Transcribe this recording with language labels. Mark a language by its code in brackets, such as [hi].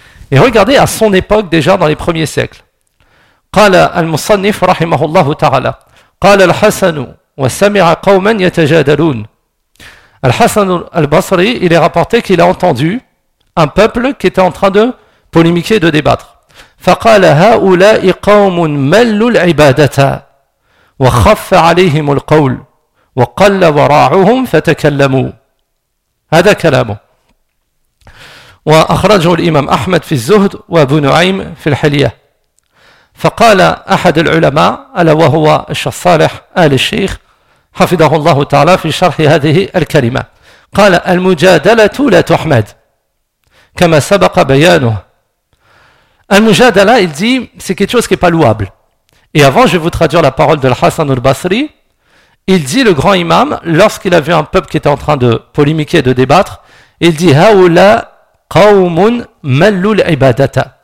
[fr] Et regardez à son époque déjà dans les premiers siècles. [ar] قال المصنف رحمه الله تعالى قال الحسن وسمع قوما يتجادلون الحسن البصري [fr] il est rapporté qu'il a entendu un peuple qui était en train de polémiquer, de débattre. [ar] فقال هؤلاء قوم ملوا العبادة وخف عليهم القول وقل ورعهم فتكلموا هذا كلامه وأخرجه الإمام أحمد في الزهد وابو نعيم في الحلية. فقال أحد العلماء ألا وهو الشيخ صالح آل الشيخ حفظه الله تعالى في شرح هذه الكلمة قال المجادلة لا تحمد كما سبق بيانه. [fr] المجادلة il dit c'est quelque chose qui n'est pas louable. Et avant je vais vous traduire la parole de Al-Hassan al-Basri. Il dit, le grand imam, lorsqu'il a vu un peuple qui était en train de polémiquer, de débattre, il dit [ar] هَوْلَا قَوْمٌ مَلُّ الْعِبَادَةَ.